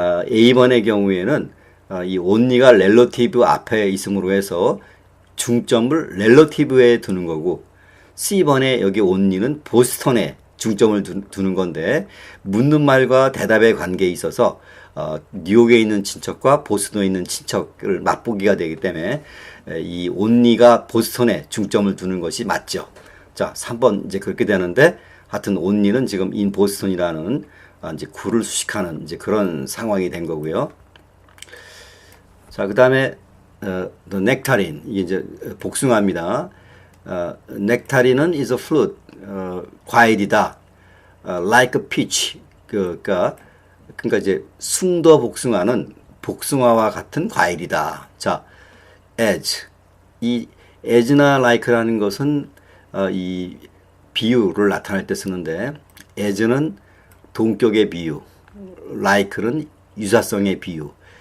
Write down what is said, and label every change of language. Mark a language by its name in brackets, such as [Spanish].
[Korean] A번의 경우에는 이 only가 relative 앞에 있음으로 해서 중점을 relative에 두는 거고 C번에 여기 only는 보스턴에 중점을 두는 건데 묻는 말과 대답의 관계에 있어서 뉴욕에 있는 친척과 보스턴에 있는 친척을 맛보기가 되기 때문에 이 only가 보스턴에 중점을 두는 것이 맞죠. 자, 3번 이제 그렇게 되는데 하여튼 only는 지금 in 보스턴이라는 이제 구를 수식하는 이제 그런 상황이 된 거고요. 자, 그다음에 [English] the nectarine [Korean] 이게 이제 복숭아입니다. [English] nectarine은 is a fruit [Korean] 과일이다. [English] like a peach [Korean] 그러니까 이제 숭도 복숭아는 복숭아와 같은 과일이다. 자, as 이 as나 like라는 것은 이 비유를 나타낼 때 쓰는데 as는 동격의 비유, like는 유사성의 비유.